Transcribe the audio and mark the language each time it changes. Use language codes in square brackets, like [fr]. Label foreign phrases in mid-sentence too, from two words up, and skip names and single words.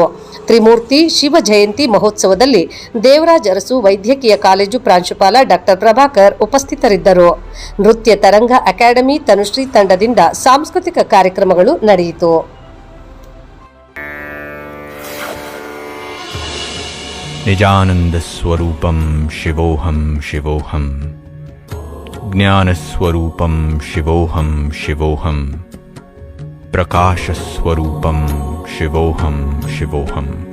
[kn] ತ್ರಿಮೂರ್ತಿ ಶಿವ ಜಯಂತಿ ಮಹೋತ್ಸವದಲ್ಲಿ ದೇವರಾಜ್ ಅರಸು ವೈದ್ಯಕೀಯ ಕಾಲೇಜು ಪ್ರಾಂಶುಪಾಲ ಡಾಕ್ಟರ್ ಪ್ರಭಾಕರ್ ಉಪಸ್ಥಿತರಿದ್ದರು. ನೃತ್ಯ ತರಂಗ ಅಕಾಡೆಮಿ ತನುಶ್ರೀ ತಂಡದಿಂದ ಸಾಂಸ್ಕೃತಿಕ ಕಾರ್ಯಕ್ರಮಗಳು ನಡೆಯಿತು. [sa] ನಿಜಾನಂದ ಸ್ವರೂಪಂ ಶಿವೋಹಂ ಶಿವೋಹಂ, ಜ್ಞಾನ ಸ್ವರೂಪಂ ಶಿವೋಹಂ ಶಿವೋಹಂ, ಪ್ರಕಾಶ ಸ್ವರೂಪಂ ಶಿವೋಹಂ ಶಿವೋಹಂ.